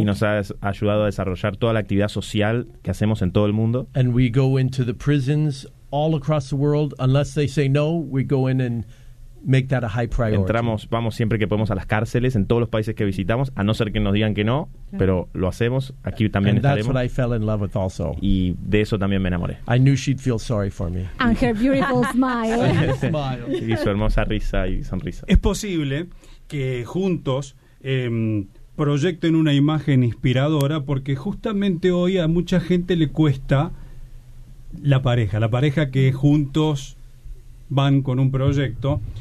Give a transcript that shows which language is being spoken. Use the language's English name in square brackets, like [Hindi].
[Spanish] Y nos ha ayudado a desarrollar toda la actividad social que hacemos en todo el mundo. [English] And we go into the prisons all across the world. Unless they say no, we go in and make that a high priority. [Spanish] Entramos, vamos siempre que podemos a las cárceles en todos los países que visitamos, a no ser que nos digan que no, pero lo hacemos. Aquí también [English] and [Spanish] estaremos. [English] That's what I fell in love with also. [Spanish] Y de eso también me enamoré. [English] I knew she'd feel sorry for me. And her beautiful smile. [Spanish] Y su hermosa risa y sonrisa. ¿Es posible que juntos proyecten una imagen inspiradora? Porque justamente hoy a mucha gente le cuesta la pareja que juntos van con un proyecto.